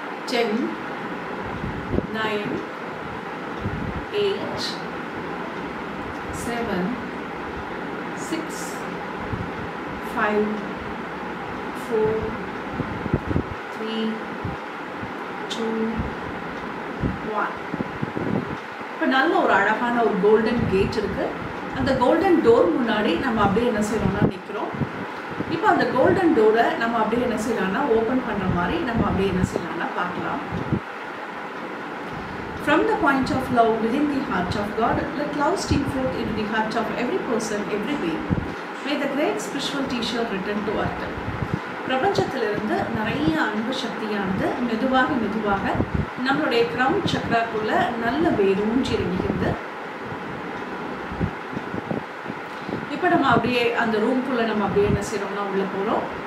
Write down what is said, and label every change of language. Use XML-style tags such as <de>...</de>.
<en>10 9 8 7 6 5 4 3 2 1.</en> <ta>இப்போ நல்ல ஒரு அழகான ஒரு கோல்டன் கேட் இருக்கு. அந்த கோல்டன் டோர் முன்னாடி நம்ம அப்படியே என்ன செய்யறோம்னா நிற்கிறோம். இப்போ அந்த கோல்டன் டோரை நம்ம அப்படியே என்ன செய்யலாம்னா ஓப்பன் பண்ணுற மாதிரி நம்ம அப்படியே என்ன செய்யலாம்னா பார்க்கலாம்.</ta> <en>From the point of love within the heart of God, let love stream forth into the heart of every person, every being. May the great spiritual teacher return to earth.</en> <ta>பிரபஞ்சத்திலிருந்து நிறைய அன்பு சக்தியானது மெதுவாக மெதுவாக நம்மளுடைய கிரவுன் சக்ராக்குள்ள நல்ல வேரூன்றி இறங்குகிறது. இப்போ நம்ம அப்படியே அந்த ரூம்குள்ளே நம்ம அப்படியே என்ன செய்கிறோம்னா உள்ளே போகிறோம்.</ta>